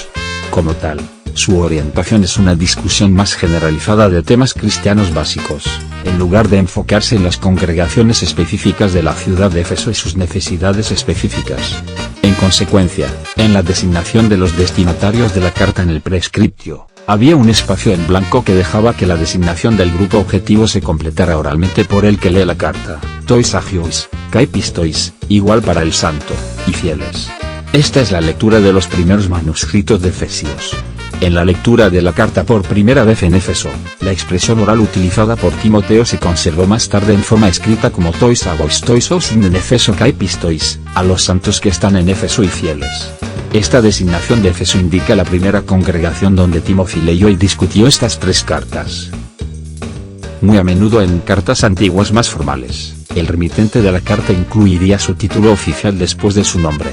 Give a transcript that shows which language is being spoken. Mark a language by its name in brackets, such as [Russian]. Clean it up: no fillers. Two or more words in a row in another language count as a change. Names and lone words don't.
[Spanish] Como tal, su orientación es una discusión más generalizada de temas cristianos básicos, en lugar de enfocarse en las congregaciones específicas de la ciudad de Éfeso y sus necesidades específicas. En consecuencia, en la designación de los destinatarios de la carta en el prescriptio, había un espacio en blanco que dejaba que la designación del grupo objetivo se completara oralmente por el que lee la carta, [Greek] τοῖς ἁγίοις, καὶ πιστοῖς, [Spanish] igual para el santo, y fieles. Esta es la lectura de los primeros manuscritos de Efesios. En la lectura de la carta por primera vez en Éfeso, la expresión oral utilizada por Timoteo se conservó más tarde en forma escrita como [Greek] τοῖς ἁγίοις τοῖς οὖσιν ἐν Ἐφέσῳ καὶ πιστοῖς, [Spanish] a los santos que están en Éfeso y fieles. Esta designación de Éfeso indica la primera congregación donde Timoteo leyó y discutió estas 3 cartas. Muy a menudo en cartas antiguas más formales, el remitente de la carta incluiría su título oficial después de su nombre.